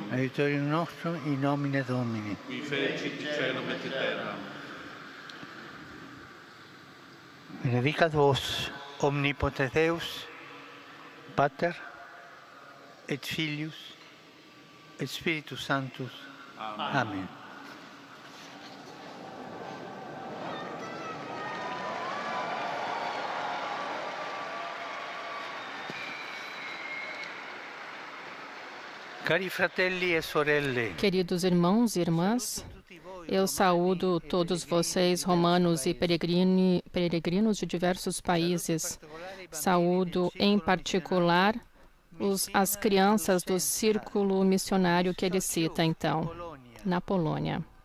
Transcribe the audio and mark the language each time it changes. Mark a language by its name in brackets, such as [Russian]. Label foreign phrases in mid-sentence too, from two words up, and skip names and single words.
[Latin] Aiutorium nostrum in nomine Domini. Qui fecit caelum et terram. Benedicat vos, omnipotens Deus, Pater, et Filius, et Spiritus Sanctus. Amen. Amen. [Italian] Cari fratelli e sorelle, [Portuguese] Queridos irmãos e irmãs, eu saúdo todos vocês, romanos e peregrinos de diversos países. Saúdo, em particular, as crianças do círculo missionário que ele cita, então, na Polônia.